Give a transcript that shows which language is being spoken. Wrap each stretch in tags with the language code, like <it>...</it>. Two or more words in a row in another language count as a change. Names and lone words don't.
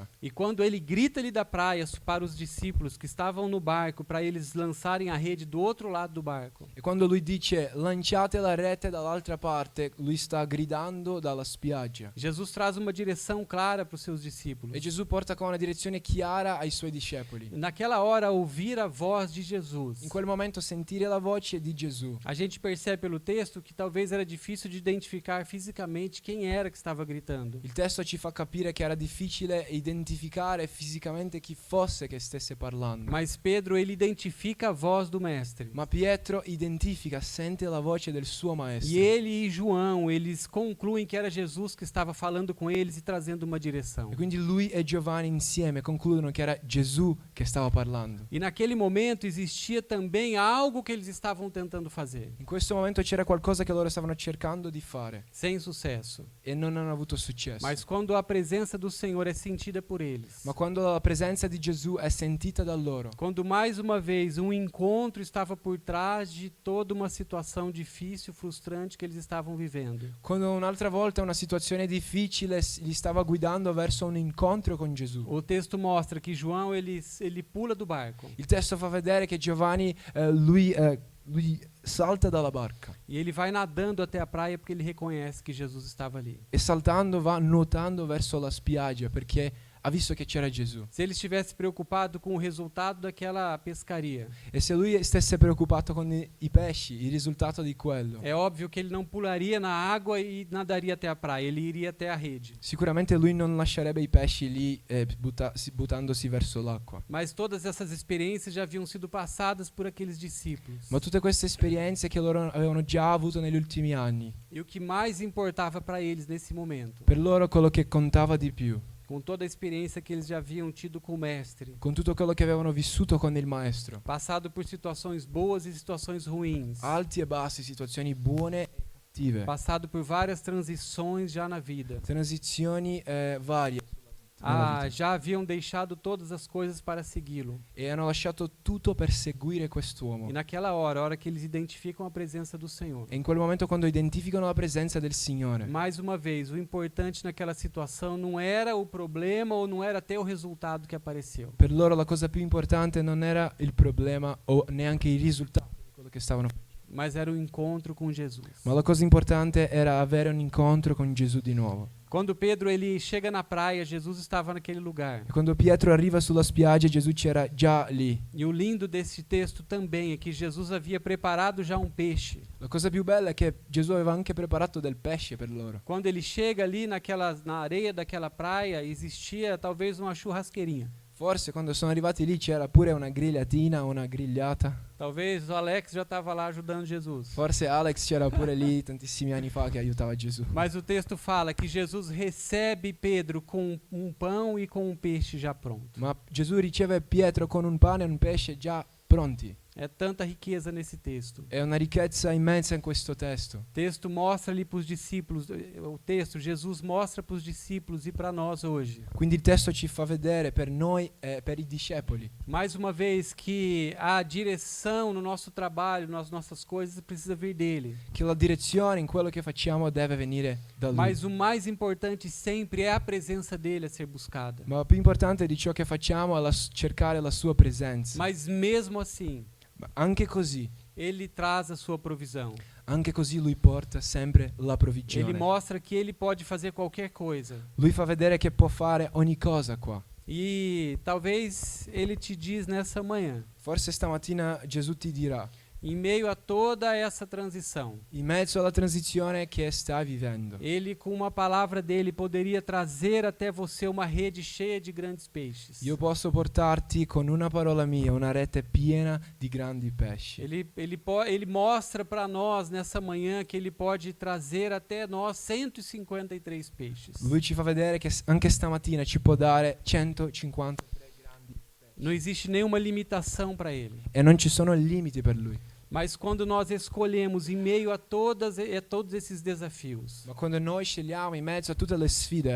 <pt>E quando ele grita ali da praia para os discípulos que estavam no barco, para eles lançarem a rede do outro lado do barco.</pt> <it>E quando lui dice lanciate la rete dall'altra parte, lui sta gridando dalla spiaggia.</it> <pt>Jesus traz uma direção clara para os seus discípulos.</pt> <it>E Gesù porta qua una direzione chiara ai suoi discepoli.</it> <pt>Naquela hora, ouvir a voz de Jesus.</pt> <it>In quel momento sentire la voce di Gesù.</it> <pt>A gente percebe pelo texto que talvez era difícil de identificar fisicamente quem era que estava gritando.</pt> <it>Il testo ci fa capire che era difficile identificare fisicamente chi fosse che stesse parlando.</it> <pt>Mas Pedro, ele identifica a voz do mestre.</pt> <it>Ma Pietro identifica, sente la voce del suo maestro.</it> <pt>E ele e João, eles concluem que era Jesus que estava falando com eles e trazendo uma direção.</pt> <it>E quindi lui e Giovanni insieme concludono che era Gesù che stava parlando.</it> <pt>E naquele momento existia também algo que eles estavam tentando fazer.</pt> <it>In questo momento c'era qualcosa che loro stavano cercando di fare</it> <pt>Sem sucesso.</pt> <it>e non hanno avuto successo.</it> <pt>Mas quando a presença do Senhor é sentida por eles.</pt> <it>Ma quando la presenza di Gesù è sentita da loro,</it> <pt>Quando mais uma vez um encontro estava por trás de toda uma situação difícil, frustrante que eles estavam vivendo.</pt> <it>quando un'altra volta una situazione difficile li stava guidando verso un incontro con Gesù.</it> <pt>O texto mostra que João ele pula do barco</pt> <it>Il testo fa vedere che Giovanni lui salta dalla barca</it> <pt>e ele vai nadando até a praia porque ele reconhece que Jesus estava ali.</pt> <it>e saltando va nuotando verso la spiaggia perché ha visto che c'era Gesù.</it> <pt>Se ele estivesse preocupado com o resultado daquela pescaria,</pt> <it>E se lui stesse preoccupato con i pesci, il risultato di quello,</it> <pt>é óbvio que ele não pularia na água e nadaria até a praia, ele iria até a rede.</pt> <it>sicuramente lui non lascerebbe i pesci lì buttandosi verso l'acqua.</it> <pt>Mas todas essas experiências já haviam sido passadas por aqueles discípulos.</pt> <it>Ma tutte queste esperienze che loro avevano già avuto negli ultimi anni,</it> <pt>E o que mais importava para eles nesse momento,</pt> <it>per loro quello che contava di più,</it> <pt>com toda a experiência que eles já haviam tido com o mestre,</pt> <it>con tutto quello che avevano vissuto con il maestro,</it> <pt>passado por situações boas e situações ruins,</pt> <it>alti e bassi, situazioni buone e cattive,</it> <pt>passado por várias transições já na vida.</pt> <it>transizioni varie</it> <pt>Já haviam deixado todas as coisas para segui-lo.</pt> <it>e hanno lasciato tutto per seguire quest'uomo.</it> <pt>E naquela hora, a hora que eles identificam a presença do Senhor,</pt> <it>E in quel momento quando identificano la presenza del Signore,</it> <pt>mais uma vez, o importante naquela situação não era o problema ou não era até o resultado que apareceu.</pt> <it>per loro la cosa più importante non era il problema o neanche i risultati di quello che stavano facendo,</it> <pt>mas era um encontro com Jesus.</pt> <it>Ma la cosa importante era avere un incontro con Gesù di nuovo.</it> <pt>Quando Pedro ele chega na praia, Jesus estava naquele lugar.</pt> <it>E quando Pietro arriva sulla spiaggia, Gesù c'era già lì.</it> <pt>E o lindo desse texto também é que Jesus havia preparado já um peixe.</pt> <it>La cosa più bella è che Gesù aveva anche preparato del pesce per loro.</it> <pt>Quando ele chega ali na areia daquela praia, existia talvez uma churrasqueirinha.</pt> <it>Forse quando sono arrivati lì c'era pure una grigliatina, una grigliata.</it> <pt>Talvez o Alex já estava lá ajudando Jesus.</pt> <it>Forse Alex c'era pure lì tantissimi anni fa che aiutava Gesù.</it> <pt>Mas o texto fala que Jesus recebe Pedro com um pão e com um peixe já pronto.</pt> <it>Ma Gesù riceve Pietro con un pane e un pesce già pronti.</it> <pt>É tanta riqueza nesse texto.</pt> <it>È una ricchezza immensa in questo testo.</it> <pt>O texto mostra ali para os discípulos, Jesus mostra para os discípulos e para nós hoje.</pt> <it>Quindi il testo ci fa vedere per noi e per i discepoli</it> <pt>Mais uma vez que a direção no nosso trabalho, nas nossas coisas, precisa vir dele.</pt> <it>che la direzione in quello che facciamo deve venire da lui.</it> <pt>Mas o mais importante sempre é a presenza dele a ser buscada.</pt> <it>Ma più importante di ciò che facciamo è cercare la sua presenza.</it> <pt>Mas mesmo assim,</pt> <it>Ma anche così,</it> <pt>ele traz a sua provisão.</pt> <it>anche così lui porta sempre la</it> <pt>Ele</pt> <it>provvigione.</it> <pt>mostra que ele pode fazer qualquer coisa.</pt> <it>Lui fa vedere che può fare ogni cosa qua.</it> <pt>E talvez ele te diz nessa manhã,</pt> <it>Forse stamattina Gesù ti dirà,</it> <pt>em meio a toda essa transição,</pt> <it>in mezzo alla transizione che stai vivendo,</it> <pt>ele com uma palavra dele poderia trazer até você uma rede cheia de grandes peixes.</pt> <it>io posso portarti con una parola mia una rete piena di grandi pesci.</it> <pt>Ele mostra para nós nessa manhã que ele pode trazer até nós 153 peixes.</pt> <it>Lui ci fa vedere che anche stamattina ci può dare 153 grandi</it> <pt>Não existe nenhuma limitação para ele.</pt> <it>e non ci sono limiti per lui.</it> <pt>Mas quando nós escolhemos em meio a todos esses desafios,</pt> <it>Ma quando noi scegliamo in mezzo a tutte le sfide,</it>